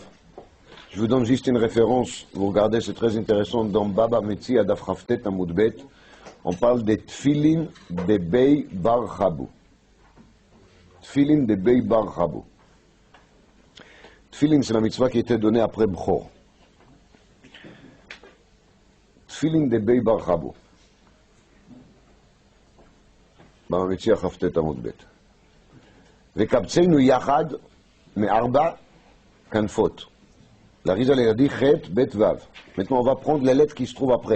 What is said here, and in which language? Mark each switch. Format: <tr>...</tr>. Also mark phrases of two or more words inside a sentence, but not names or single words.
<fr>Je vous donne juste une référence, vous regardez, c'est très intéressant, dans Baba Metzi Adaf Chaftet Amud Bet, on parle des Tfilin de Bei Bar Chabou. Tfilin de Bei Bar Chabou. Tfilin, c'est la mitzvah qui était donnée après Bchor. Tfilin de Bei Bar Chabou. Baba Metzi Adaf Chaftet Amud Bet.</fr> <he>וקבצנו יחד מארבע כנפות.</he> <fr>La Rizal a dit</fr> <he>חית בית וו.</he> <fr>Maintenant, on va prendre les lettres qui se trouvent après.</fr>